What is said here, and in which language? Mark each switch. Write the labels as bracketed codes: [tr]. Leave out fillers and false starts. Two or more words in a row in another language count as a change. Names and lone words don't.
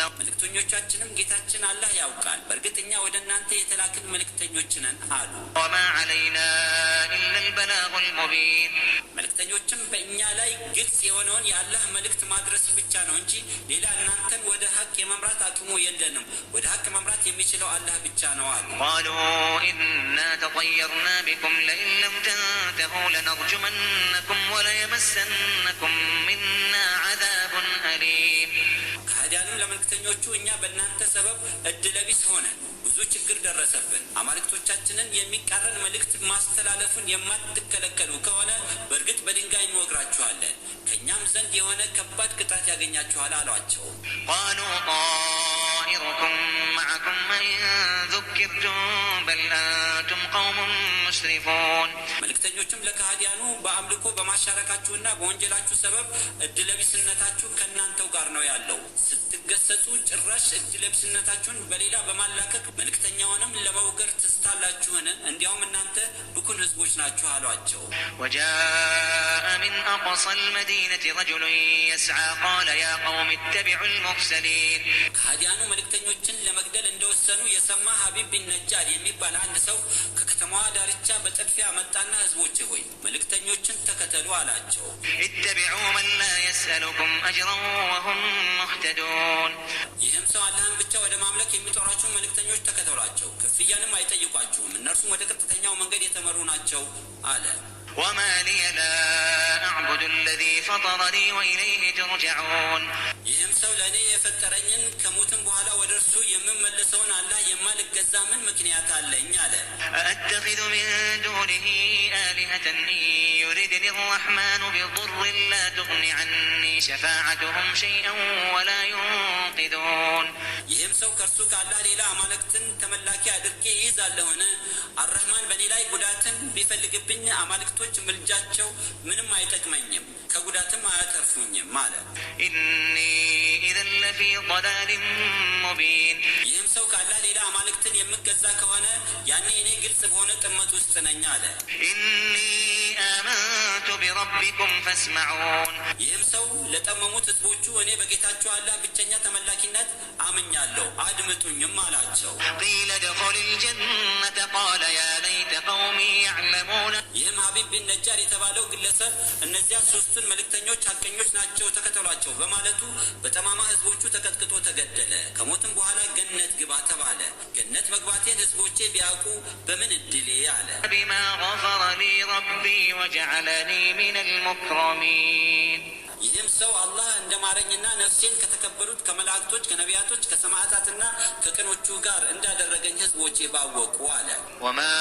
[am] መልእክተኞቻችንም ጌታችን አላህ ያውቃል፣ በእርግጥ እኛ ወደ እናንተ የተላክን መልእክተኞች ነን አሉ። [ar] وما علينا إلا البلاغ المبين [am] መልእክተኞችም በእኛ ላይ ግልጽ የሆነውን የአላህ መልእክት ማድረስ ብቻ ነው እንጂ ሌላ እናንተን ወደ ሐቅ የመምራት አቅሙ የለንም። ወደ ሐቅ መምራት የሚችለው አላህ ብቻ ነው አሉ። [ar] قالوا إنا تطيرنا بكم لئن لم تنتهوا لنرجمنكم وليمسنكم منا عذاب أليم [am] ከሃዲያኑ ለመልእክተኞቹ እኛ በእናንተ ሰበብ እድለቢስ ሆነን ብዙ ችግር ደረሰብን። አማልክቶቻችንን የሚቃረን መልእክት ማስተላለፉን የማትከለከሉ ከሆነ በእርግጥ በድንጋይ እንወግራችኋለን፣ ከእኛም ዘንድ የሆነ ከባድ ቅጣት ያገኛችኋል አሏቸው። [ar] قالوا طائركم معكم إن ذكرتم بل أنتم قوم مسرفون [am] መልእክተኞቹም ለከሃዲያኑ በአምልኮ በማሻረካችሁና በወንጀላችሁ ሰበብ እድለቢስነታችሁ ከእናንተው ጋር ነው ያለው። ስትገሰጹ ጭራሽ እድለቢስነታችሁን በሌላ በማላከክ መልእክተኛውንም ለመውገር ትስታላችሁን? እንዲያውም እናንተ ብኩን ህዝቦች ናችሁ አሏቸው። [ar] وجاء من أقصى المدينة رجل يسعى قال يا قوم اتبعوا المرسلين [am] ከሃዲያኑ መልእክተኞችን ለመግደል እንደወሰኑ የሰማ ሀቢብ ቢን ነጃር የሚባል አንድ ሰው ከከተማዋ ዳርቻ በጥድፊያ መጣና ህዝቦቼ ሆይ መልእክተኞችን ተከተሉ አላቸው። [ar] اتبعوا من لا يسألكم أجرا وهم مهتدون [am] ይህም ሰው አላህን ብቻ ወደ ማምለክ የሚጠሯቸውን መልእክተኞች ተከተሏቸው፣ ክፍያንም አይጠይቋችሁም፣ እነርሱም ወደ ቀጥተኛው መንገድ የተመሩ ናቸው አለ። [ar] وما لي لا أعبد الذي فطرني وإليه ترجعون [am] ይህም ሰው ለእኔ የፈጠረኝን ከሞትም በኋላ ወደ እርሱ የምመለሰውን አላህ የማልገዛ ምን ምክንያት አለኝ አለ። [ar] أأتخذ من دونه آلهة إن يردني الرحمن بضر لا تغن عني شفاعتهم شيئا ولا ينقذون [am] ይህም ሰው ከእርሱ ከአላህ ሌላ አማልክትን ተመላኪ አድርጌ ይይዛለሁን? አረህማን በእኔ ላይ ጉዳትን ቢፈልግብኝ አማልክቶች ምልጃቸው ምንም አይጠቅመኝም፣ ከጉዳትም አያተርፉኝም አለ። [ar] إني إذا لفي ضلال مبين [am] ይህም ሰው ከአላህ ሌላ አማልክትን የምገዛ ከሆነ ያኔ እኔ ግልጽ በሆነ ጥመት ውስጥ ነኝ አለ። [ar] إني آمنت بربكم فاسمعون [am] ይህም ሰው ለጠመሙት ህዝቦቹ እኔ በጌታቸው አላህ ብቸኛ ተመላኪነት አምኛለሁ አድምጡኝም አላቸው። [ar] قيل ادخل الجنة قال يا ليت قومي يعلمون [am] ይህም ሀቢብ ቢን ነጃር የተባለው ግለሰብ እነዚያ ሶስቱን መልእክተኞች ሐቀኞች ናቸው ተከተሏቸው በማለቱ በጠማማ ህዝቦቹ ተቀጥቅጦ ተገደለ። ከሞትም በኋላ ገነት ግባ ተባለ። ገነት መግባቴን ህዝቦቼ ቢያውቁ በምን እድሌ አለ። [ar] بما غفر لي ربي وجعلني من المكرمين [am] ይህም ሰው አላህ እንደማረኝና ነፍሴን ከተከበሩት ከመላእክቶች ከነቢያቶች ከሰማዕታትና ከቅኖቹ ጋር እንዳደረገኝ ህዝቦቼ ባወቁ አለ። [ar] وما